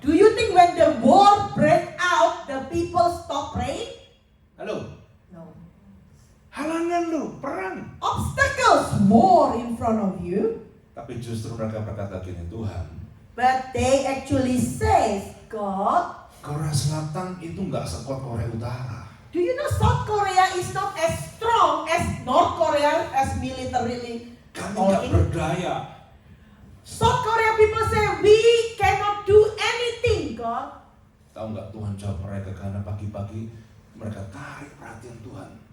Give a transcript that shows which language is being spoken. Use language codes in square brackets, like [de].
[en] Do you think when the war break out, the people stop praying? [id] Halo, [en] No. [id] halangan lu, perang. [en] Obstacles, war in front of you. [id] Tapi justru mereka berkata gini, Tuhan, [en] But they actually say, God, [id] Korea Selatan itu nggak sekuat Korea Utara. [en] do you know South Korea is not as strong as North Korea as militarily? [id] Kami nggak berdaya. [en] South Korea people say, we cannot do anything, God. [id] Tahu nggak Tuhan jawab mereka karena pagi-pagi mereka tarik perhatian Tuhan.